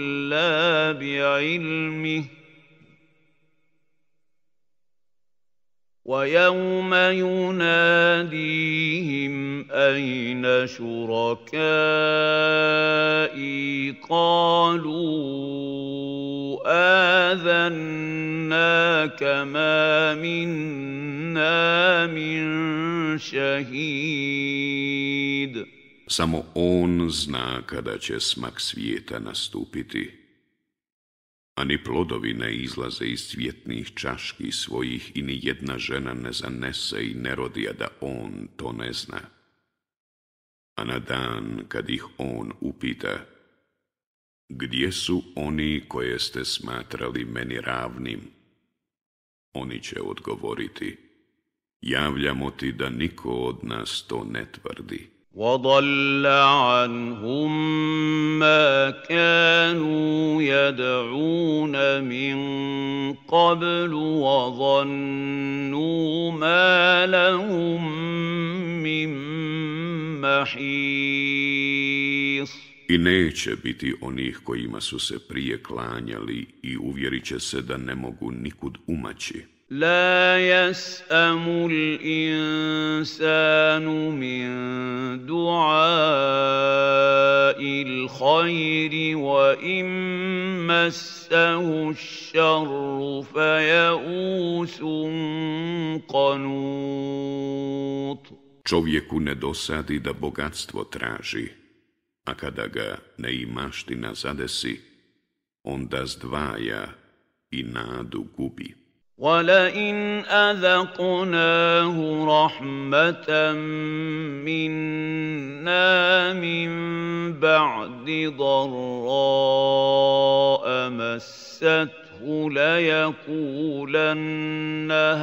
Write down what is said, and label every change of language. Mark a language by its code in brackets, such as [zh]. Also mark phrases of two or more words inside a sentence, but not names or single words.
[ar] إِلَّا بِعِلْمِهِ ويوم يناديهم أين شركائي قالوا آذناك ما منا من شهيد. [bs] Samo on zna kada će smak svijeta nastupiti, a ni plodovi ne izlaze iz cvjetnih čaški svojih i ni jedna žena ne zanese i ne rodi, a da on to ne zna. A na dan kad ih on upita, gdje su oni koje ste smatrali meni ravnim, oni će odgovoriti, javljamo ti da niko od nas to ne tvrdi. [ar] وَضَلَّ عَنْهُمْ مَا كَانُوا يَدْعُونَ مِنْ قَبْلُ وَظَنُّوا مَا لَهُمْ مِنْ مَحِيصٍ. [bs] I neće biti onih kojima su se prije klanjali i uvjerit će se da ne mogu nikud umaći. [ar] لا يسأم الإنسان من دعاء الخير وإن مسه الشر فيئوس قنوط. [bs] Čovjeku ne dosadi da bogatstvo traži, a kada ga neimaština zadesi, onda zdvaja i nadu gubi. [ar] وَلَئِنْ أَذَقْنَاهُ رَحْمَةً مِنَّا مِنْ بَعْدِ ضَرَّاءَ مَسَّتْهُ لَيَقُولَنَّ